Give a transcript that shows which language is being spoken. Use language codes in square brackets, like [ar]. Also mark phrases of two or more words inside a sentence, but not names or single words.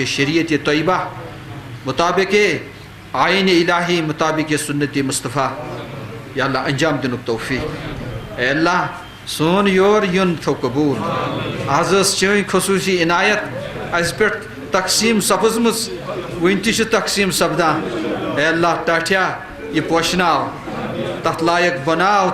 [ks] شریعت طیبہ مطابق آیٖنِ الٰہی مطابق سنت مصطفیٰ یا اللہ انجام دِنُک توفیق اے اللہ سون یور یُن تھو قبوٗل آز ٲس چٲنۍ خصوٗصی عنایت اَسہِ پٮ۪ٹھ تقسیٖم سپٕزمٕژ وٕنہِ تہِ چھِ تقسیٖم سپدان اے اللہ ٹاٹھیا یہِ پوشناو تتھ لایق بناو